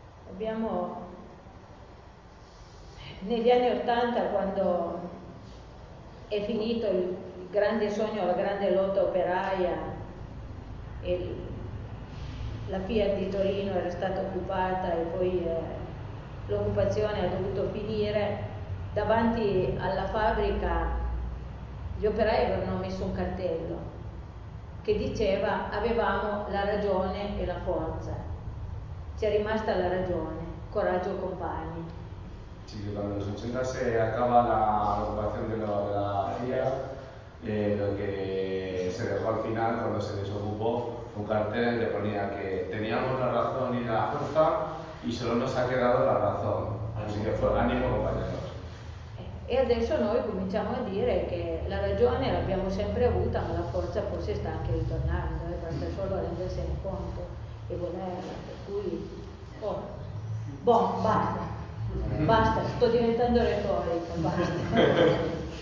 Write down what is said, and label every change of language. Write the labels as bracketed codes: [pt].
[it] Abbiamo, negli anni 80, quando è finito il grande sogno, la grande lotta operaia, e la Fiat di Torino era stata occupata e poi l'occupazione ha dovuto finire, davanti alla fabbrica gli operai avevano messo un cartello che diceva: avevamo la ragione e la forza. Ci è rimasta la ragione, coraggio compagni. Sì, quando nel 80 [es] si acaba l'occupazione della Fiat, lo que se dejó al final cuando se desocupó un cartel que ponía que teníamos la razón y la fuerza y solo nos ha quedado la razón. Así que fue ánimo, compañeros. [it] E adesso noi cominciamo a dire che la ragione l'abbiamo sempre avuta, ma la forza forse sta anche ritornando, basta solo rendersene conto e volerla, per cui basta, sto diventando retorico, basta.